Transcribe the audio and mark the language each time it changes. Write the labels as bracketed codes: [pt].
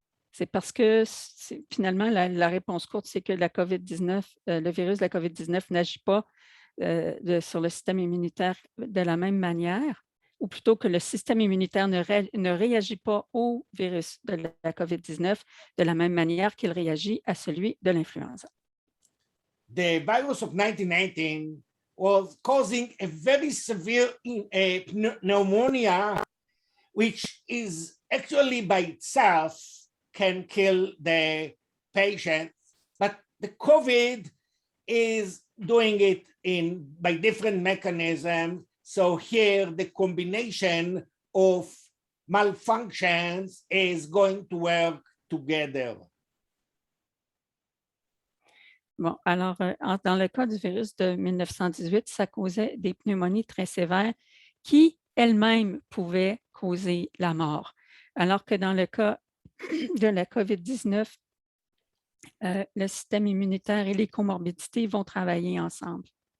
[fr] C'est parce que finalement, la réponse courte, c'est que la COVID-19, le virus de la COVID-19 n'agit pas sur le système immunitaire de la même manière, ou plutôt que le système immunitaire ne réagit pas au virus de la COVID-19 de la même manière qu'il réagit à celui de l'influenza. [en] the virus of 1919 was causing a very severe pneumonia, which is actually by itself can kill the patient, but the COVID is doing it by different mechanisms. So here the combination of malfunctions is going to work together. [fr] Bon, alors, dans le cas du virus de 1918, ça causait des pneumonies très sévères qui elles-mêmes pouvaient causer la mort. Alors que dans le cas de la COVID-19, le système immunitaire et les comorbidités vont travailler ensemble.